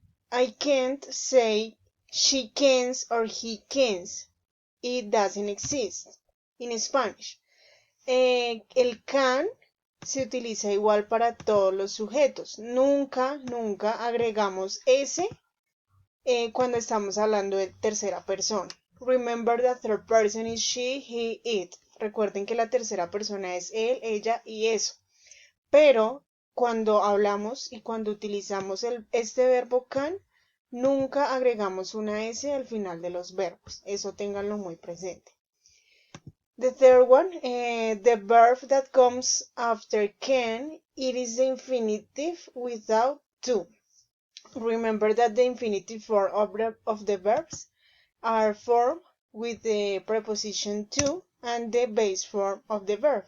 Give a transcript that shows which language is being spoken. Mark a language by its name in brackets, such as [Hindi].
[English] I can't say she cans or he cans. It doesn't exist in Spanish. [Spanish] El can se utiliza igual para todos los sujetos. Nunca agregamos S cuando estamos hablando de tercera persona. [English] Remember that third person is she, he, it. [Spanish] Recuerden que la tercera persona es él, ella y eso. Pero cuando hablamos y cuando utilizamos este verbo can, nunca agregamos una S al final de los verbos. Eso ténganlo muy presente. [English] The third one, the verb that comes after can, it is the infinitive without to. Remember that the infinitive form of the verbs are formed with the preposition to and the base form of the verb.